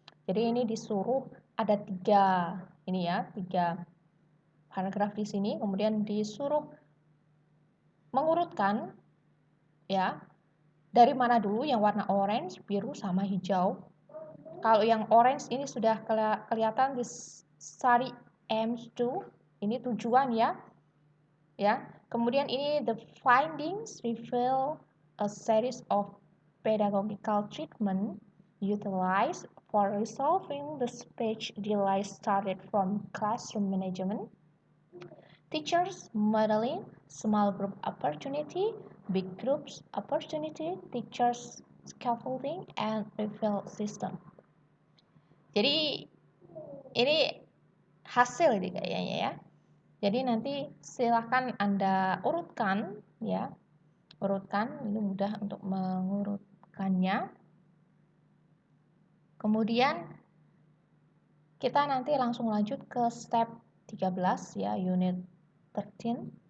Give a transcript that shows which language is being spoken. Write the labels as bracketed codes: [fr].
[id] Jadi ini disuruh ada 3 ini ya, 3 paragraf di sini, kemudian disuruh mengurutkan ya dari mana dulu yang warna orange, biru sama hijau. Kalau yang orange ini sudah kelihatan di [en] study aims to, [id] ini tujuan ya. Ya. Kemudian ini [en] the findings reveal a series of pedagogical treatment utilized for resolving the speech delay started from classroom management, teachers modeling, small group opportunity, big groups opportunity, teachers scaffolding, and refill system. [id] Jadi ini hasil ini kayaknya ya. Jadi nanti silahkan Anda urutkan ya. Urutkan, ini mudah untuk mengurutkannya. Kemudian kita nanti langsung lanjut ke step 13 ya, unit 13.